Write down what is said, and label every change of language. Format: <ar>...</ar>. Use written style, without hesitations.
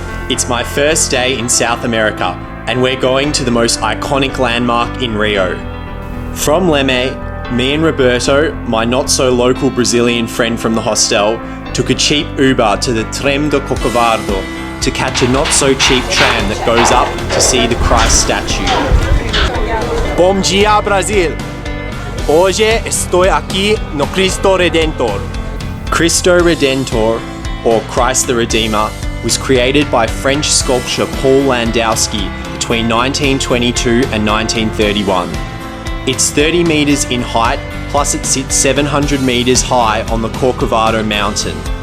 <en>It's my first day in South America, and we're going to the most iconic landmark in Rio. From Leme, me and Roberto, my not-so-local Brazilian friend from the hostel, took a cheap Uber to the Trem do Corcovado to catch a not-so-cheap tram that goes up to see the Christ statue.</en> <pt>Bom dia, Brasil! Hoje estou aqui no CRISTO Redentor.</pt> <en>CRISTO Redentor, or Christ the Redeemer, was created by French sculptor Paul Landowski between 1922 and 1931. It's 30 metres in height, plus it sits 700 metres high on the Corcovado mountain.</en>